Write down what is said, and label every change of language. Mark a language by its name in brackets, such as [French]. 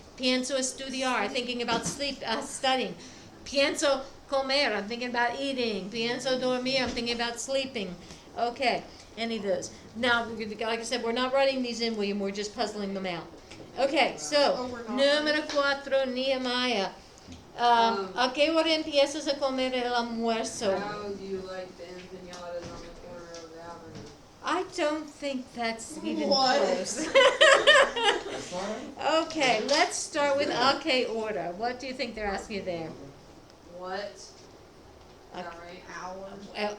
[Spanish] Pienso estudiar. [English] Thinking about studying. [Spanish] Pienso comer. [English] I'm thinking about eating. [Spanish] Pienso dormir. [English] I'm thinking about sleeping. Okay, any of those. Now, like I said, we're not writing these in, William. We're just puzzling them out. Okay, so, Oh, we're not. [Spanish] número 4, Nehemiah. ¿A qué hora empiezas a comer el almuerzo? [English] How do you like the empanadas on the corner of the avenue? I don't think that's even What? close. That's all right. Okay, let's start with [Spanish] a qué hora. [English] What do you think they're asking you there? What? Is that right? Hours.